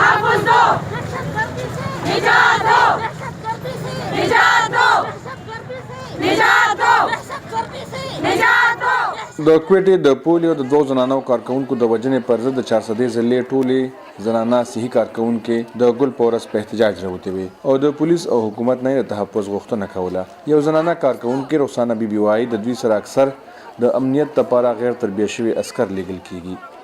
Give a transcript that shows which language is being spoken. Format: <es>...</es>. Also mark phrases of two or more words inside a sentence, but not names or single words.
<ur>تحفظ دو نجات دو نجات دو نجات دو نجات دو</ur> <ps>د کوټې د پولیو د 2 زنانو کارکونکو د وژنې پر ضد د چارسده ضلع ټولې زنانه صحي کارکونکو د ګل پورس په احتجاج راوتې وي او د پولیس او حکومت نه د تحفظ غوښتنه کوله. یو زنانه کارکونکو رخصانه بیبي وايي د دوی سره اکثر د امنیت لپاره غیر تربیه شوي عسكر لیږل کیږي.</ps>